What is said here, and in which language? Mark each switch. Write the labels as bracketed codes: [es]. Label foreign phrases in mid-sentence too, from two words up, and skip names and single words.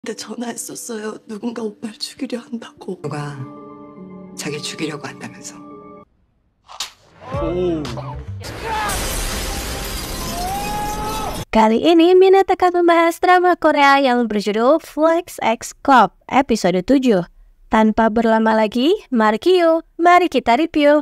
[ko] 근데 전화했었어요. 누군가 오빠를 죽이려 한다고. 누가 자기 죽이려고 한다면서. [id] Kali ini Mina akan membahas drama Korea yang berjudul Flex X Cop episode 7. Tanpa berlama lagi, mari kita review.